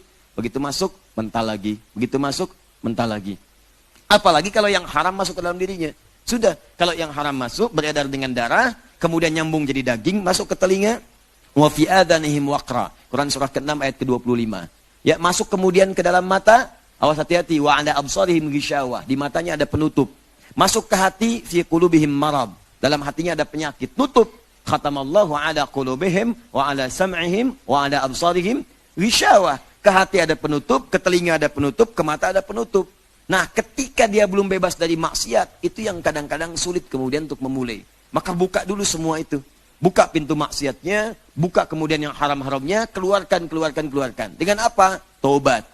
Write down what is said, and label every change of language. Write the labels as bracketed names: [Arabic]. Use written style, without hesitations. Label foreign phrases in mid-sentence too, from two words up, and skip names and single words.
[Indonesian] Begitu masuk, mental lagi. Begitu masuk, mental lagi. Apalagi kalau yang haram masuk ke dalam dirinya. Sudah, kalau yang haram masuk, beredar dengan darah, kemudian nyambung jadi daging, masuk ke telinga, [Arabic] و في آذانهم وقرا. [Indonesian] Quran surah ke-6 ayat ke-25. Ya, masuk kemudian ke dalam mata, awas hati-hati, [Arabic] و على أبصارهم غشاوة. [Indonesian] Di matanya ada penutup. Masuk ke hati, [Arabic] في قلوبهم مرض. [Indonesian] Dalam hatinya ada penyakit, tutup. [Arabic] ختم الله على قلوبهم و على سمعهم و على أبصارهم غشاوة. [Indonesian] Ke hati ada penutup, ke telinga ada penutup, ke mata ada penutup. Nah, ketika dia belum bebas dari maksiat, itu yang kadang-kadang sulit kemudian untuk memulai. Maka buka dulu semua itu. Buka pintu maksiatnya, buka kemudian yang haram-haramnya, keluarkan. Dengan apa? Taubat.